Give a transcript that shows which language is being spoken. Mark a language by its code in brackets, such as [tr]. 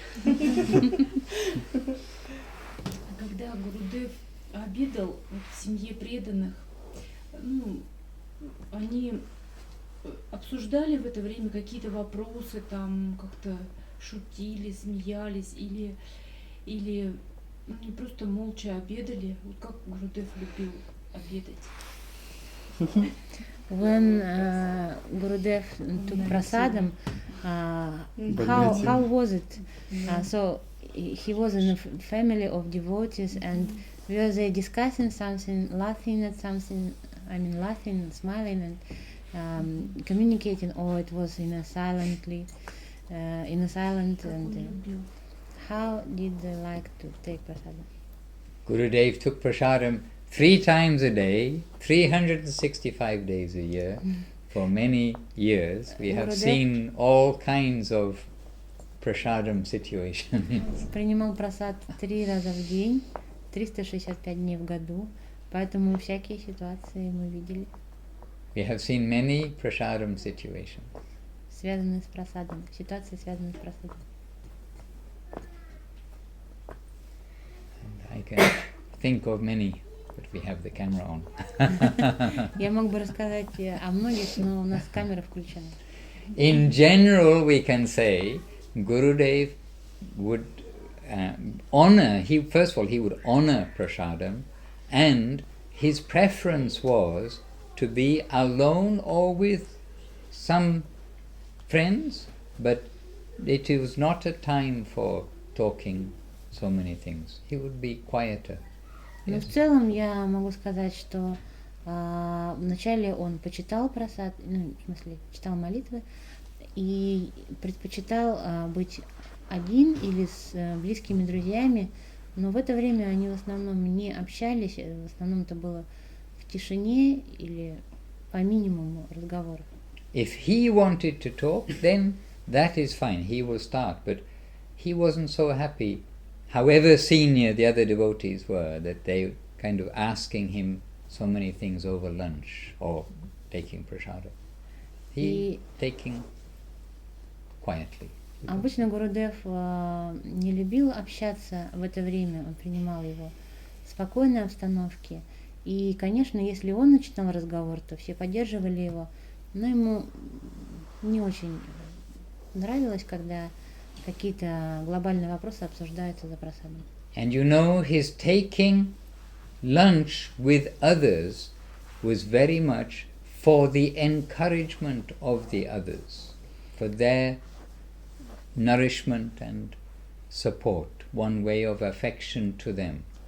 [ru] Когда Гурудев обедал в семье преданных, они обсуждали в это время какие-то вопросы, там как-то шутили, смеялись, или они просто молча обедали, вот как Гурудев любил обедать. [en] When Gurudev took prasadam, how was it? So he was in a family of devotees, and were they discussing something, laughing at something? I mean, laughing, smiling, and communicating, or it was in a silent, and how did they like to take prasadam? Gurudev took prasadam 3 times a day, 365 days a year, for many years. We have seen all kinds of prasadam situations. [ru] Принимал прасад 3 раза в день, 365 дней в году, поэтому всякие ситуации мы видели. [en] We have seen many prasadam situations. [ru] Связанные с прасадом, ситуации, связанные с прасадом. [en] And I can think of many, but we have the camera on. [ru] Я мог бы рассказать о многих, но у нас камера включена. [en] In general, we can say Gurudev would honor. First of all, he would honor prasadam, and his preference was to be alone or with some friends, but it was not a time for talking so many things. He would be quieter. [ru] Но в целом я могу сказать, что вначале он почитал прасад, в смысле, читал молитвы, и предпочитал быть один или с близкими друзьями, но в это время они в основном не общались, в основном это было в тишине или по минимуму разговоров. [en] If he wanted to talk, then that is fine, he will start, but he wasn't so happy, however senior the other devotees were, that they kind of asking him so many things over lunch or taking prasada. He taking quietly. [ru] Обычно Гурудев не любил общаться в это время, он принимал его в спокойной обстановке. И, конечно, если он начинал разговор, то все поддерживали его, но ему не очень нравилось, когда какие-то глобальные вопросы обсуждаются за прасадом. [en] And you know, his taking lunch with others was very much for the encouragement of the others, for their nourishment and support, one way of affection to them.